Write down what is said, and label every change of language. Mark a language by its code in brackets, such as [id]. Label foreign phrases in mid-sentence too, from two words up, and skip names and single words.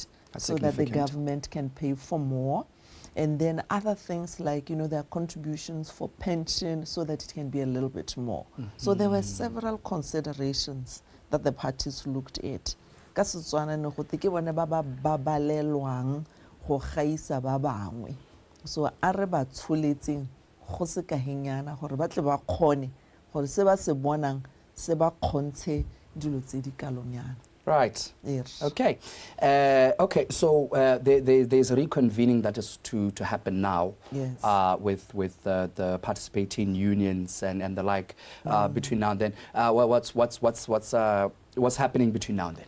[en] So that the government can pay for more. And then other things like, their contributions for pension so that it can be a little bit more. So there were several considerations that the parties looked at. [tn] So areba tsholetseng go se ka henyana gore ba tle ba kgone gore se ba se bonang se ba kgontshe dilo tse di kalonyana. [en] Right. Yes. Okay. So there's a reconvening that is to happen now. Yes. With the participating unions and the like between now and then. What's happening between now and then?